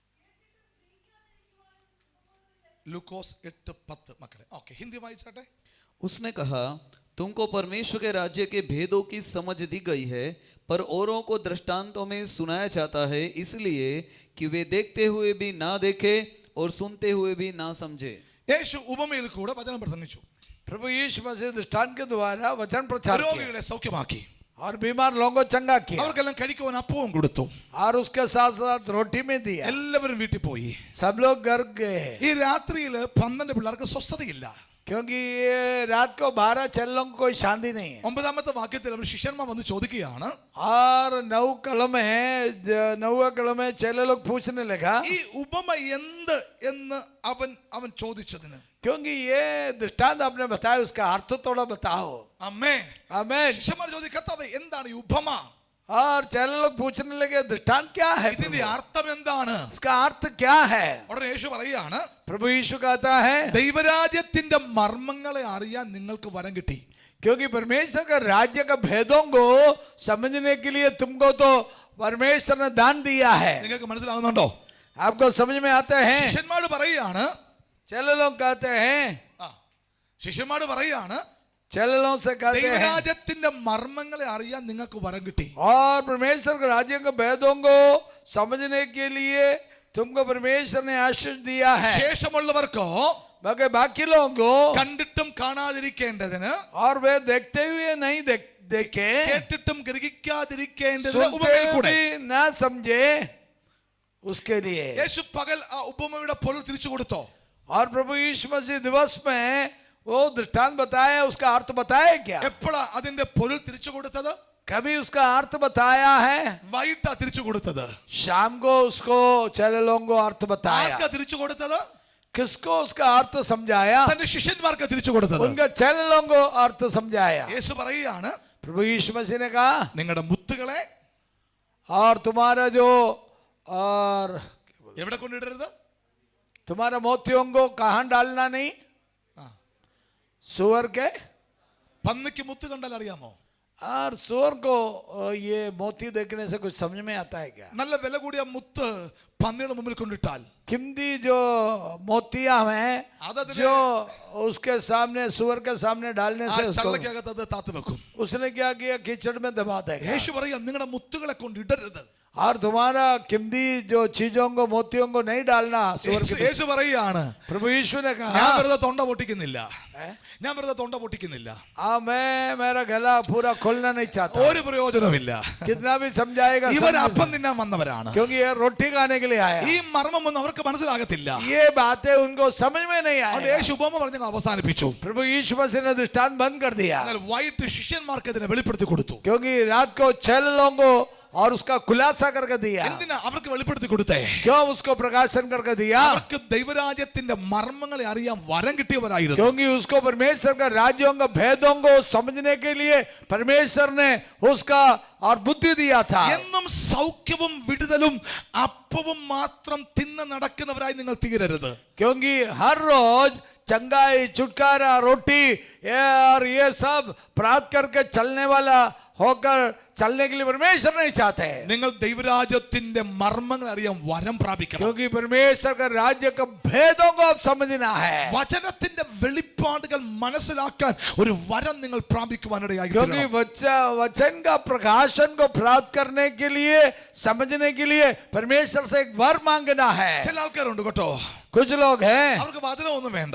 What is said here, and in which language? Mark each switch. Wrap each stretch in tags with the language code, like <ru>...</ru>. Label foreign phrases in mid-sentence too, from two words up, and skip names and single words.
<ml>ലൂക്കോസ് 8:10 മക്കളെ. ഓക്കെ, ഹിന്ദി വായിച്ചാട്ടെ.</ml> <hi>उसने कहा, तुमको परमेश्वर के राज्य के भेदों की समझ दी गई है, पर औरों को दृष्टांतों में सुनाया जाता है, इसलिए कि वे देखते हुए भी ना देखे और सुनते हुए भी ना समझे।</hi> <ml>യേശു ഉപമയിൽ കൂടെ വചനം പ്രസംഗിച്ചു.</ml> <hi>प्रभु यीशु मसीह दृष्टांत के द्वारा वचन प्रचार किया</hi> <ml>രോഗികളെ സൗഖ്യമാക്കി.</ml> <hi>और बीमार लोगों को चंगा किया</hi> <ml>അവർക്കെല്ലാം കഴിക്കുവാൻ അപ്പവും കൊടുത്തു.</ml> <hi>और उसके साथ साथ रोटी में दिया.</hi> <ml>എല്ലാവരും വീട്ടിൽ പോയി.</ml> <hi>सब लोग घर गए</hi> <ml>ഈ രാത്രിയിൽ 12 പിള്ളേർക്ക് സ്വസ്ഥതയില്ല.</ml> <hi>क्योंकि ये रात को 12 चेलों को कोई शांति नहीं है.</hi> <ml>9ാമത്തെ വാക്യത്തിൽ അവർ ശിഷ്യന്മാർ വന്ന് ചോദിക്കുകയാണ്,</ml> <hi>और 9 कल में चेले लोग पूछने लगा</hi> <ml>ഈ ഉപമ എന്ത് എന്ന് അവൻ ചോദിച്ചതിന്.</ml> <hi>क्योंकि ये दृष्टांत आपने बताया उसका अर्थ थोड़ा बताओ.</hi> <ml>അമ്മേ,</ml> <hi>आमीन.</hi> <ml>ശിഷ്യന്മാർ ചോദിച്ചു, കർത്താവേ എന്താണ് ഈ ഉപമ?</ml> <hi>और चेले लोग पूछने लगे दृष्टांत क्या है,</hi> <ml>ഇതിന്റെ അർത്ഥം എന്താണ്?</ml> <hi>इसका अर्थ क्या है.</hi> <ml>ഉടനെ യേശു പറയുകയാണ്,</ml> <hi>प्रभु यीशु कहता है</hi> <ml>ദൈവരാജ്യത്തിന്റെ മർമ്മങ്ങളെ അറിയാൻ നിങ്ങൾക്ക് വരം കിട്ടി.</ml> <hi>क्योंकि परमेश्वर का राज्य का भेदों को समझने के लिए तुमको तो परमेश्वर ने दान दिया है.</hi> <ml>നിങ്ങൾക്ക് മനസ്സിലാവുന്നുണ്ടോ?</ml> <hi>आपको समझ में आता है.</hi> <ml>ശിഷ്യന്മാർ പറയുകയാണ്,</ml> <hi>चेले लोग कहते हैं</hi> <ml>ശിഷ്യന്മാർ പറയുകയാണ്,</ml> <hi>चेले लोग से कहते हैं</hi> <ml>ദൈവരാജ്യത്തിന്റെ മർമ്മങ്ങളെ അറിയാൻ നിങ്ങൾക്ക് വരം കിട്ടി.</ml> <hi>और परमेश्वर के राज्य के भेदों को समझने के लिए तुमको परमेश्वर ने आशीष दिया है.</hi> <ml>ശേഷമുള്ളവർക്കോ</ml> <hi>बाकी बाकी लोगों को</hi> <ml>കണ്ടിട്ടും കാണാതിരിക്കേണ്ടതിന്,</ml> <hi>और वे देखते हुए नहीं देखे,</hi> <ml>കേട്ടിട്ടും ഗ്രഹിക്കാതിരിക്കേണ്ടതിന്</ml> <hi>सुनते</hi> <ml>ഉപമയിൽ</ml> <hi>हुए</hi> <ml>കൂടെ.</ml> <hi>भी ना समझे, उसके लिए.</hi> <ml>യേശു പകൽ ആ ഉപമയുടെ പൊരുൾ തിരിച്ചു കൊടുത്തോ?</ml> <hi>और प्रभु यीशु मसीह दिवस में वो दृष्टांत बताया, उसका अर्थ बताया क्या?</hi> <ml>എപ്പോഴാ അതിന്റെ പൊരുൾ തിരിച്ചു കൊടുത്തത്?</ml> <hi>कभी उसका अर्थ बताया है?</hi> <ml>വൈകിട്ടാ തിരിച്ചു കൊടുത്തത്.</ml> <hi>शाम को उसको चेले लोगों को अर्थ बताया.</hi> <ml>ആർക്കാ തിരിച്ചു കൊടുത്തത്?</ml> <hi>किसको उसका अर्थ समझाया?</hi> <ml>തന്റെ ശിഷ്യന്മാർക്ക് തിരിച്ചു കൊടുത്തത്.</ml> <hi>उनके चेले लोगों को अर्थ समझाया.</hi> <ml>യേശു പറയുകയാണ്,</ml> <hi>प्रभु यीशु मसीह ने कहा</hi> <ml>നിങ്ങളുടെ മുത്തുകളെ</ml> <hi>और तुम्हारा जो और</hi> <ml>എവിടെ കൊണ്ടിടരുത്?</ml> <hi>तुम्हारा मोतियों को कहाँ डालना नहीं? सुअर के.</hi> <ml>പന്നിക്ക് മുത്ത് കണ്ടാൽ അറിയാമോ?</ml> <hi>और सुअर को ये मोती देखने से कुछ समझ में आता है क्या?</hi> <ml>നല്ല വില കൂടിയ മുത്ത് പന്നിയുടെ മുമ്പിൽ കൊണ്ടിട്ടാൽ</ml> <hi>कीमती जो मोतियां हैं</hi> <ml>അതതിനെ</ml> <hi>जो उसके सामने सुअर के सामने डालने ആ से उसको</hi> <ml>ചള്ളക്കകത്ത് അത് താത്തു വെക്കും.</ml> <hi>उसने क्या किया, कीचड़ में दबा देगा.</hi> <ml>യേശു പറയാ, നിങ്ങളുടെ മുത്തുകളെ കൊണ്ട് ഇടരുത്.</ml> <hi>और तुम्हारा कीमती जो चीजों को मोतियों को नहीं डालना सुअर के.</hi> <ml>യേശു പറയാണ്,</ml> <hi>प्रभु यीशु ने</hi> <ml>ഞാൻ</ml> <hi>कहा</hi> <ml>വെറുതെ തൊണ്ട പൊട്ടിക്കുന്നില്ല. ഞാൻ വെറുതെ തൊണ്ട പൊട്ടിക്കുന്നില്ല.</ml> <hi>मैं मेरा गला पूरा खोलना नहीं चाहता.</hi> <ml>ഒരു പ്രയോജനമില്ല.</ml> <hi>कितना भी समझाएगा</hi> <ml>ഇവർ</ml> <hi>समझ</hi> <ml>അപ്പം</ml> <hi>नहीं.</hi> <ml>തിന്നാൻ വന്നവരാണ്.</ml> <hi>क्योंकि ये रोटी खाने के लिए आया.</hi> <ml>ഈ മർമ്മമൊന്നും അവർക്ക് മനസ്സിലാകത്തില്ല.</ml> <hi>ये बातें उनको समझ में नहीं</hi> <ml>അതുകൊണ്ട്</ml> <hi>आया.</hi> <ml>യേശു ഉപമ പറഞ്ഞ് അവസാനിപ്പിച്ചു.</ml> <hi>प्रभु यीशु मसीह ने दृष्टांत बंद कर दिया.</hi> <ml>എന്നാൽ വൈകിട്ട് ശിഷ്യന്മാർക്ക് ഇതിനെ വെളിപ്പെടുത്തി കൊടുത്തു.</ml> <hi>क्योंकि रात को 6 लोगों को और उसका खुलासा करके दिया.</hi> <ml>എന്തിനാ അവർക്ക് വെളിപ്പെടുത്തി കൊടുത്തേ?</ml> <hi>क्यों उसको प्रकाशन करके दिया?</hi> <ml>അവർക്ക് ദൈവരാജ്യത്തിന്റെ മർമ്മങ്ങളെ അറിയാൻ വരം കിട്ടിയവരായിരുന്നു.</ml> <hi>क्योंकि उसको परमेश्वर का राज्यों का भेदों को समझने के लिए परमेश्वर ने उसका और बुद्धि दिया था.</hi> <ml>എന്നും സൗഖ്യവും വിടുതലും അപ്പവും മാത്രം തിന്ന് നടക്കുന്നവരായി നിങ്ങൾ തീരരുത്.</ml> <hi>क्योंकि हर रोज चंगाई, छुटकारा, रोटी और ये सब प्राप्त करके चलने वाला होकर चलने के लिए परमेश्वर नहीं चाहते.</hi> <ml>നിങ്ങൾ ദൈവരാജ്യത്തിന്റെ മർമ്മങ്ങൾ അറിയാൻ വരം പ്രാപിക്കണം.</ml> <hi>क्योंकि परमेश्वर का राज्य का भेदों को आप समझना है.</hi> <ml>വചനത്തിന്റെ വെളിപ്പാടുകൾ മനസ്സിലാക്കാൻ ഒരു വരം നിങ്ങൾ പ്രാപിക്കുവാനിടയായി</ml> <hi>क्योंकि वचन का प्रकाशन को प्राप्त करने के लिए, समझने के लिए परमेश्वर से एक वर मांगना है.</hi> <ml>ചില ആൾക്കാരുണ്ട് കേട്ടോ,</ml> <hi>कुछ लोग हैं</hi> <ml>അവർക്ക് വചനമൊന്നും വേണ്ട.</ml>